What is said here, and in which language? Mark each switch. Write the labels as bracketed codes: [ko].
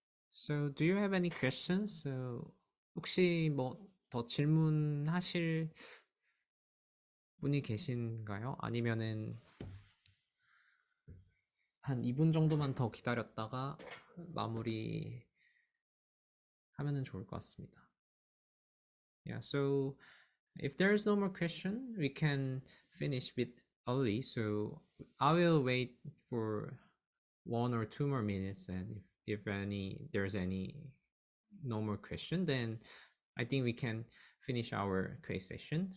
[en] So, do you have any questions? [ko] So, 혹시 뭐 더 질문하실 분이 계신가요? 아니면은 한 2분 정도만 더 기다렸다가 마무리 하면은 좋을 것 같습니다. [en] Yeah, so if there's no more question, we can finish a bit early. So I will wait for 1 or 2 more minutes, and if any there's any no more question, then I think we can finish our quiz session.